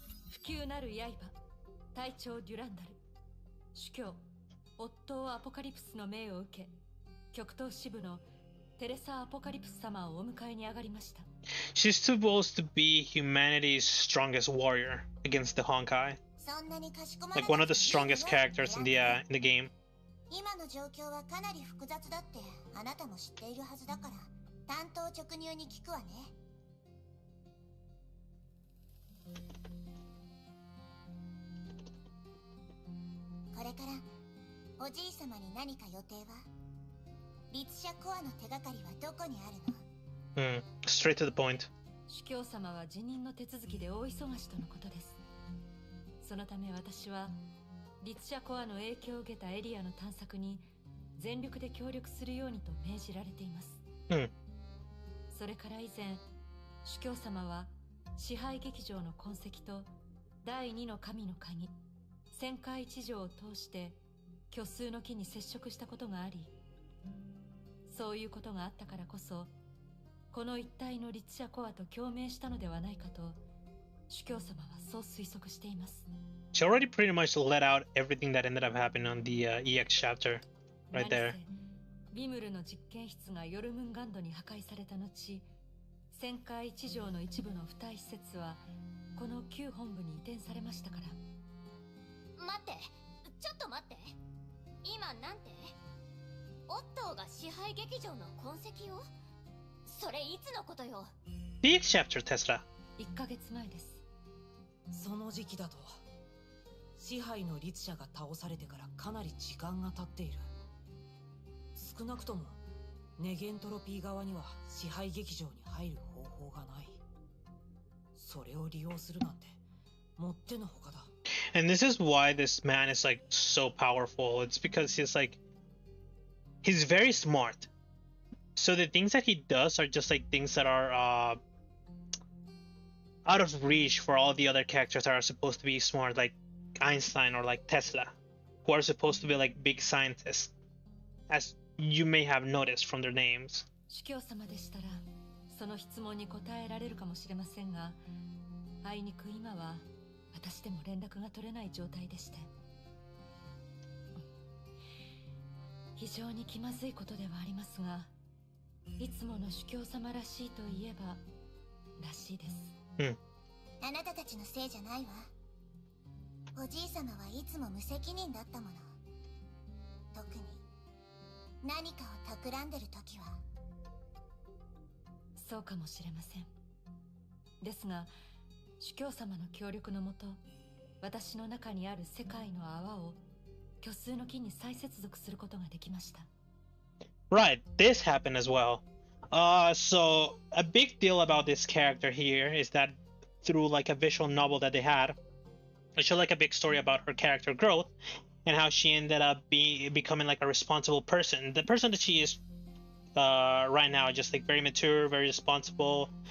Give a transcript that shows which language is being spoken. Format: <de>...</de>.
<ja>不朽なる刃、隊長デュランダル、主教オットー・アポカリプスの命を受け、極東支部のテレサ・アポカリプス様をお迎えに上がりました。</ja> <en>She's supposed to be humanity's strongest warrior against the Honkai. Like one of the strongest characters in the game.</en> <ja>今の状況はかなり複雑だってあなたも知っているはずだから単刀直入に聞くわね。これからおじい様に何か予定は？律者コアの手がかりはどこにあるの？</ja> <en>Straight to the point.</en> <ja>主教様は辞任の手続きで大忙しとのことです。そのため私は律者コアの影響を受けたエリアの探索に全力で協力するようにと命じられています。それから以前、主教様は支配劇場の痕跡と第二の神の鍵、旋回一条を通して虚数の木に接触したことがあり、そういうことがあったからこそ、この一帯の律者コアと共鳴したのではないかと主教様はそう推測しています。</ja> <en>She already pretty much let out everything that ended up happening on the EX chapter, right there.</en> <ja>リムルの実験室がヨルムンガンドに破壊された後、旋回一条の一部の付帯施設はこの旧本部に移転されましたから。待って、ちょっと待って。今なんてオットーが支配劇場の痕跡を？それいつのことよ？</ja> <en>The chapter, Tesla.</en> <ja>1ヶ月前です。その時期だと支配の律者が倒されてからかなり時間が経っている。少なくともネゲントロピー側には支配劇場に入る方法がない。それを利用するなんてもってのほかだ。</ja> <en>And this is why this man is like so powerful. It's because he's very smart. So the things that he does are just like things that are out of reach for all the other characters that are supposed to be smart, like Einstein or like Tesla, who are supposed to be like big scientists, as you may have noticed from their names.</en> <ja>主教様でしたらその質問に答えられるかもしれませんが、あいにく今は私でも連絡が取れない状態でして、非常に気まずいことではありますが、いつもの主教様らしいといえばらしいです。あなたたちのせいじゃないわ。おじい様はいつも無責任だったもの。特に何かを企んでる時は。そうかもしれません。ですが主教様の協力のもと、私の中にある世界の泡を虚数の木に再接続することができました。</ja> <en>Right, this happened as well. So a big deal about this character here is that through like a visual novel that they had, it showed like a big story about her character growth and how she ended up becoming like a responsible person. The person that she is right now, just like very mature, very responsible.</en>